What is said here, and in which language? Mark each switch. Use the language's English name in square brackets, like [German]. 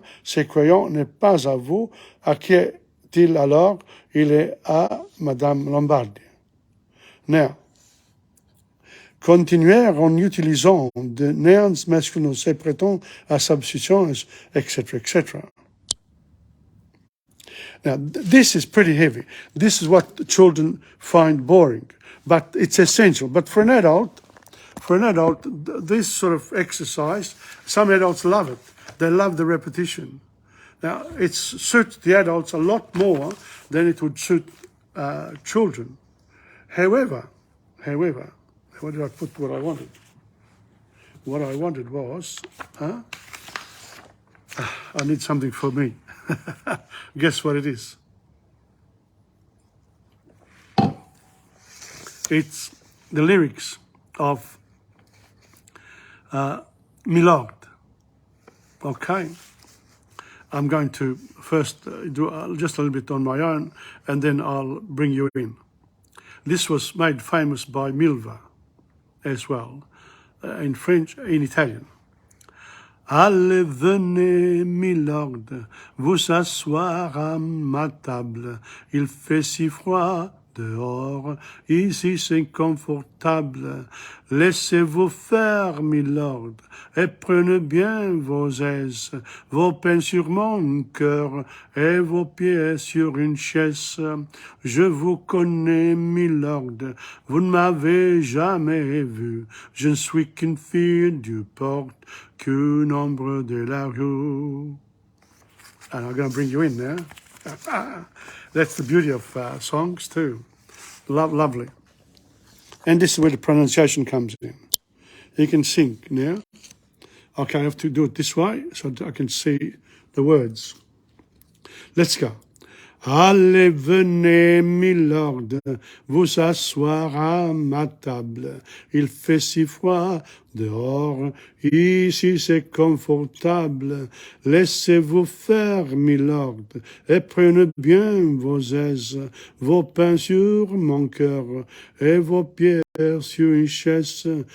[French] Ce crayon n'est pas à vous. À qui est-il alors? Il est à Madame Lombardi. Now, continuer en utilisant de nouns masculins se prêtant à substitution, etc., etc. [English] Now, this is pretty heavy. This is what children find boring, but it's essential. But for an adult, this sort of exercise, some adults love it. They love the repetition. Now, it suits the adults a lot more than it would suit children. However, where did I put what I wanted? What I wanted was, I need something for me. Guess what it is? It's the lyrics of Milord. Okay. I'm going to first do just a little bit on my own, and then I'll bring you in. This was made famous by Milva as well, in French, in Italian. [French] Allez, venez, milord, vous asseoir à ma table. Il fait si froid dehors, ici c'est confortable. Laissez-vous faire, milord, et prenez bien vos aises, vos peines sur mon cœur et vos pieds sur une chaise. Je vous connais, milord, vous ne m'avez jamais vu. Je ne suis qu'une fille du port, qu'une ombre de la rue. [English] And I'm going to bring you in there. That's the beauty of songs too. Lovely. And this is where the pronunciation comes in. You can sing now. Okay, I have to do it this way so that I can see the words. Let's go. [French] Allez, venez, milord, vous asseoir à ma table. Il fait si froid dehors, ici c'est confortable. Laissez-vous faire, milord, et prenez bien vos aises, vos pains sur mon cœur et vos pierres sur une chaise.